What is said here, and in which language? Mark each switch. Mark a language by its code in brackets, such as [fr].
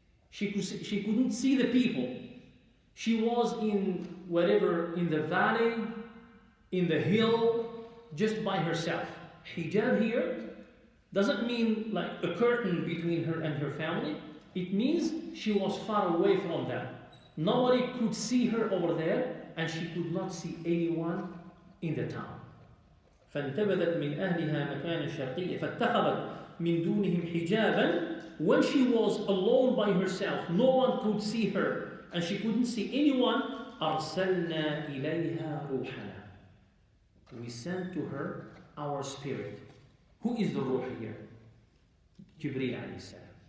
[en] She couldn't see the people. She was in the valley, in the hill, just by herself. Hijab here doesn't mean like a curtain between her and her family. It means she was far away from them. Nobody could see her over there, and she could not see anyone in the town. [ar] فانتبذت من أهلها مكانا شرقيا فاتخذت من دونهم حجابا. [en] When she was alone by herself, no one could see her, and she couldn't see anyone. [ar] أرسلنا إليها روحنا. [en] We sent to her our spirit. Who is the Ruh here? Jibreel alayhi salam.